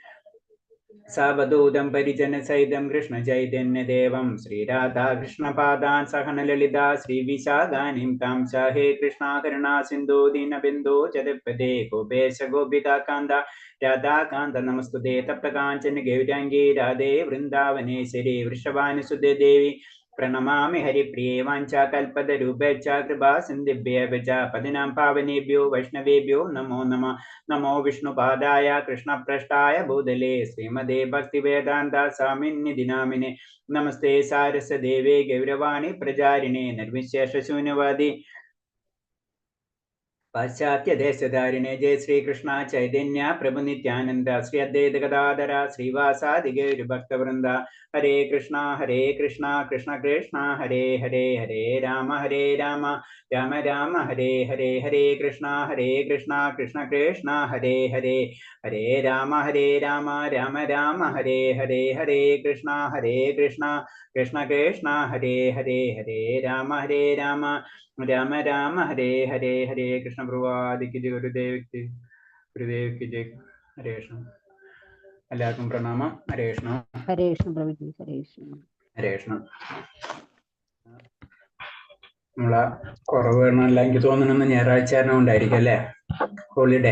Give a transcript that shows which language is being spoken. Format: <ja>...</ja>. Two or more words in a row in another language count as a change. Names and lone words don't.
<sa>സാവധൂതം പരിജന സഹിതം കൃഷ്ണ ചൈതന്യദേവം ശ്രീരാധാകൃഷ്ണപാദാൻ സഹന ലളിതാ ശ്രീവിശാഖാനിം താം ച ഹേ കൃഷ്ണ കരുണാ സിന്ധു ദീനബിന്ദു ജഗത്പദേ ഗോപേശ ഗോപികാകാന്ത രാധാകാന്ത നമസ്തുതേ തപ്തകാഞ്ചന ഗൗരാംഗീ രാധേ വൃന്ദാവനേശ്വരി വൃഷഭാനുസുതേ ദേവി പ്രണമാമി ഹരിപ്രിയേ വാഞ്ചാകൽപതരൂപേച്ഛ കൃപാ സിന്ധിഭ്യേവ ച പതിനാം പാവനേഭ്യോ വൈഷ്ണവേഭ്യോ നമോ നമഃ. നമോ വിഷ്ണുപാദായ കൃഷ്ണപ്രഷ്ടായ ഭൂതലേ ശ്രീമദേ ഭക്തിവേദാന്ത സ്വാമിന്നിധി നാമിനെ നമസ്തേ സാരസ്വദേവേ ഗൗരവാണി പ്രചാരിണേ നിർവിശേഷശൂന്യവാദി പാശ്ചാത്യദേശധാരിണേ ജയ ശ്രീകൃഷ്ണ ചൈതന്യ പ്രഭു നിത്യാനന്ദ ശ്രീ അദ്വൈത ഗദാധര ശ്രീവാസാദി ഗൗരഭക്തവൃന്ദ. ഹരേ കൃഷ്ണ കൃഷ്ണ കൃഷ്ണ ഹരേ ഹരേ ഹരേ രാമ രാമ രാമ ഹരേ ഹരേ. ഹരേ കൃഷ്ണ കൃഷ്ണ കൃഷ്ണ ഹരേ ഹരേ ഹരേ രാമ രാമ രാമ ഹരേ ഹരേ. ഹരേ കൃഷ്ണ കൃഷ്ണ കൃഷ്ണ ഹരേ ഹരേ ഹരേ രാമ രാമ രാമ ഹരേ ഹരേ.</sa> <ml>ഹരേ കൃഷ്ണ പ്രഭാതിക്ക് ജയ ഗുരുദേവിക്ക് ജയ. ഹരേ കൃഷ്ണ. എല്ലാവർക്കും പ്രണാമം. ഹരേ കൃഷ്ണ ഹരേ കൃഷ്ണ പ്രഭുജി. ഹരേ കൃഷ്ണ. ഹരേ കൃഷ്ണ. നമ്മളെ കുറവ് വേണമല്ല എനിക്ക് തോന്നുന്നു ഞായറാഴ്ച ഉണ്ടായിരിക്കും അല്ലേ, ഹോളിഡേ.</ml>